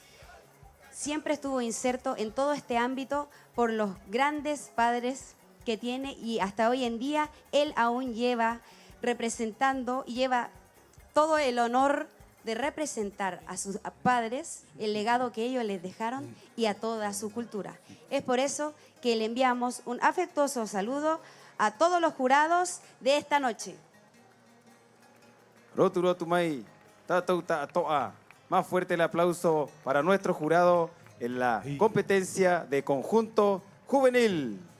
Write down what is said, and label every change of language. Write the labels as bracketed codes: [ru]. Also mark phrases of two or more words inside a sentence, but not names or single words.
[es] Siempre estuvo inserto en todo este ámbito por los grandes padres que tiene y hasta hoy en día él aún lleva representando y lleva todo el honor de representar a sus padres, el legado que ellos les dejaron y a toda su cultura. Es por eso que le enviamos un afectuoso saludo a todos los jurados de esta noche. [rap] Rotu rotu mai, tatou toa. [es] Más fuerte el aplauso para nuestro jurado en la competencia de conjunto juvenil.